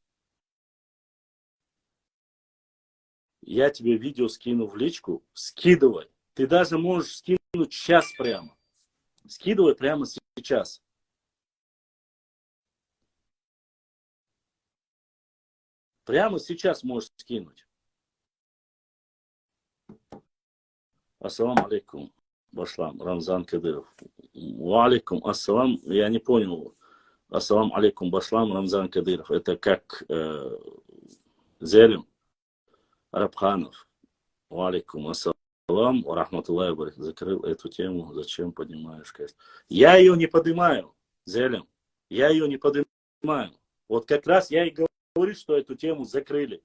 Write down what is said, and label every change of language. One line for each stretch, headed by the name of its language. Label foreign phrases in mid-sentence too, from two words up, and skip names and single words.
Russian: Я тебе видео скину в личку. Скидывай. Ты даже можешь скинуть сейчас прямо. Скидывай прямо сейчас. Прямо сейчас можешь скинуть.
Arabic: السلام عليكم.
Russian: Башлам. Рамзан Кадыров.
Arabic: وعليكم السلام.
Russian: Я не понял.
Arabic: السلام عليكم.
Russian: Башлам. Рамзан Кадыров. Это как Зелим Рабханов.
Arabic: وعليكم السلام. سلام، رحمة الله بارك,
Russian: закрыл эту тему, зачем поднимаешь, конечно. Я ее не поднимаю, Зелем, я ее не поднимаю. Вот как раз я и говорю, что эту тему закрыли.